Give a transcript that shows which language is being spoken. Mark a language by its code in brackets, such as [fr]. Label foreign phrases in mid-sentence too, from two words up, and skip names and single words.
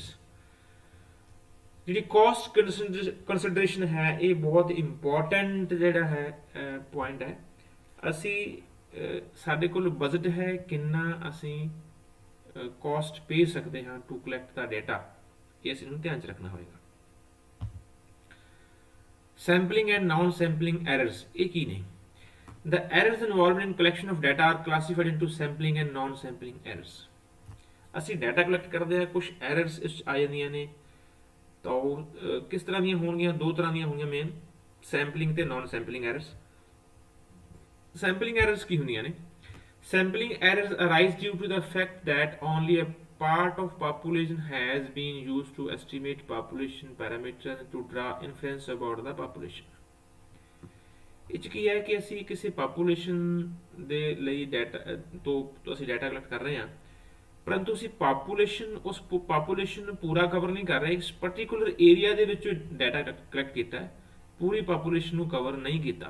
[pa] ਜਿਹੜੀ [en] cost consideration [pa] ਹੈ ਇਹ ਬਹੁਤ ਇੰਪੋਰਟੈਂਟ ਜਿਹੜਾ ਹੈ ਪੁਆਇੰਟ ਹੈ। ਅਸੀਂ ਸਾਡੇ ਕੋਲ ਬਜਟ ਹੈ, ਕਿੰਨਾ ਅਸੀਂ [en] cost pay [pa] ਸਕਦੇ ਹਾਂ [en] to collect the data, [pa] ਇਹ ਅਸੀਂ ਨੂੰ ਧਿਆਨ 'ਚ ਰੱਖਣਾ ਹੋਏਗਾ। [en] sampling and non sampling errors, [pa] ਇਹ ਕੀ ਨੇ? [en] The errors involved in collection of data are classified into sampling and non-sampling errors। [pa] ਅਸੀਂ [en] data collect [pa] ਕਰਦੇ ਹਾਂ, ਕੁਝ ਐਰਰਸ ਇਸ 'ਚ ਆ ਜਾਂਦੀਆਂ ਨੇ, ਤਾਂ ਉਹ ਕਿਸ ਤਰ੍ਹਾਂ ਦੀਆਂ ਹੋਣਗੀਆਂ? ਦੋ ਤਰ੍ਹਾਂ ਦੀਆਂ ਹੋਣਗੀਆਂ ਮੇਨ, ਸੈਂਪਲਿੰਗ ਤੇ [en] non sampling errors. sampling errors [pa] ਕੀ ਹੁੰਦੀਆਂ ਨੇ? [en] sampling errors arise due to the fact that only a part of population has been used to estimate population parameters to draw inference about the population। [pa] ਇਹ 'ਚ ਕੀ ਹੈ ਕਿ ਅਸੀਂ ਕਿਸੇ ਪਾਪੂਲੇਸ਼ਨ ਦੇ ਲਈ ਡਾਟਾ ਤੋਂ ਅਸੀਂ [en] data collect [pa] ਕਰ ਰਹੇ ਹਾਂ, ਪਰੰਤੂ ਅਸੀਂ ਉਸ ਪਾਪੂਲੇਸ਼ਨ ਨੂੰ ਪੂਰਾ ਕਵਰ ਨਹੀਂ ਕਰ ਰਹੇ, ਇਸ [en] particular area [pa] ਦੇ ਵਿੱਚ [en] data collect [pa] ਕੀਤਾ ਹੈ, ਪੂਰੀ ਪਾਪੂਲੇਸ਼ਨ ਨੂੰ ਕਵਰ ਨਹੀਂ ਕੀਤਾ।